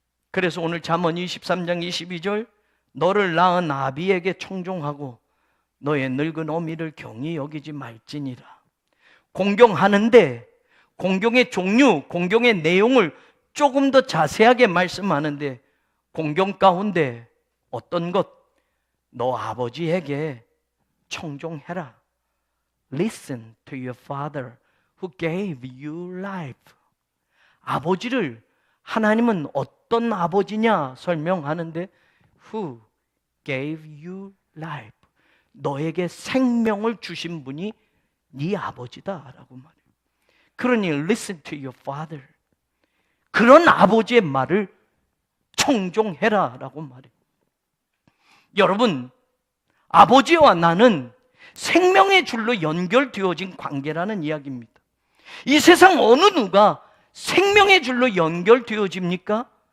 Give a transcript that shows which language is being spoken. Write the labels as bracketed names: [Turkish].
[Korean] 그래서 오늘 잠언 23장 22절, 너를 낳은 아비에게 청종하고 너의 늙은 어미를 경히 여기지 말지니라. 공경하는데 공경의 종류, 공경의 내용을 조금 더 자세하게 말씀하는데, 공경 가운데 어떤 것? 너 아버지에게 청종해라. [English] Listen to your father who gave you life. [Korean] 아버지를 하나님은 어떤 아버지냐 설명하는데, [English] who gave you life. [Korean] 너에게 생명을 주신 분이 네 아버지다라고 말해요. 그러니 [English] listen to your father. [Korean] 그런 아버지의 말을 청종해라라고 말해요. 여러분, 아버지와 나는 생명의 줄로 연결되어진 관계라는 이야기입니다. 이 세상 어느 누가 생명의 줄로 연결되어집니까?